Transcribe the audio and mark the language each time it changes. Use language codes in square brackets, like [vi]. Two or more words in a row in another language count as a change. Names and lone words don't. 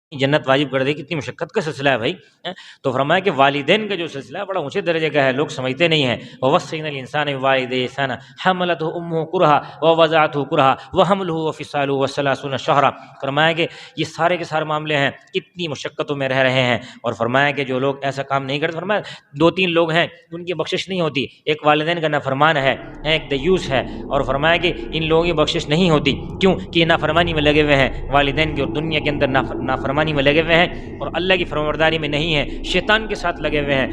[ur] جنت واجب کر دے، کتنی مشقت کا سلسلہ ہے بھائی. تو فرمایا کہ والدین کا جو سلسلہ ہے بڑا اونچے درجے کا ہے، لوگ سمجھتے نہیں ہیں. [ar] ووصینا الانسان بوالدیہ احسانا حملته امه کرہا ووضعته کرہا وحملہ وفصالہ وثلاثون شہرا. [ur] فرمایا کہ یہ سارے کے سارے معاملے ہیں، کتنی مشقتوں میں رہ رہے ہیں. اور فرمایا کہ جو لوگ ایسا کام نہیں کرتے، فرمایا دو تین لوگ ہیں ان کی بخشش نہیں ہوتی. ایک والدین کا نافرمان ہے، ایک دیوس ہے. اور فرمایا کہ ان لوگوں کی بخشش نہیں ہوتی، کیوں کہ یہ نافرمانی میں لگے ہوئے ہیں والدین کی، اور دنیا کے اندر نافرمانی میں لگے ہوئے ہیں اور اللہ کی فرمانبرداری میں نہیں ہیں، شیطان کے ساتھ لگے ہوئے ہیں.